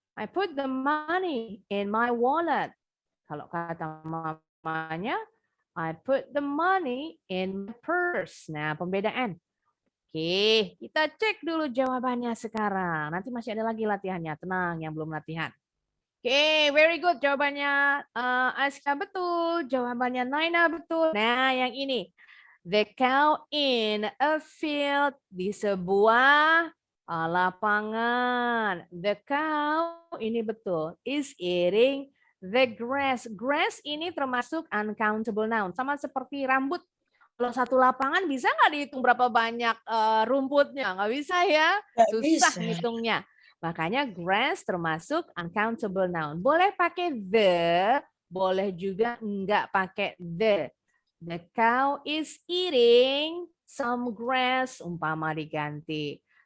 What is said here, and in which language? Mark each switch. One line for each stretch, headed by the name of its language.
English: I put the money in my wallet.
Indonesian: Kalau kata mamanya,
English: I put the money in my purse.
Indonesian: Nah, pembedaan. Oke, kita cek dulu jawabannya sekarang. Nanti masih ada lagi latihannya. Tenang, yang belum latihan. Oke,
English: very good.
Indonesian: Jawabannya Aska betul. Jawabannya Naina betul. Nah, yang ini.
English: The cow in a field.
Indonesian: Di sebuah lapangan.
English: The cow,
Indonesian: ini betul.
English: Is eating the grass.
Indonesian: Grass ini termasuk uncountable noun. Sama seperti rambut. Kalau satu lapangan bisa nggak dihitung berapa banyak rumputnya? Nggak bisa ya, susah ngitungnya. Makanya grass termasuk uncountable noun. Boleh pakai the, boleh juga nggak pakai the.
English: The cow is eating some grass,
Indonesian: umpama diganti.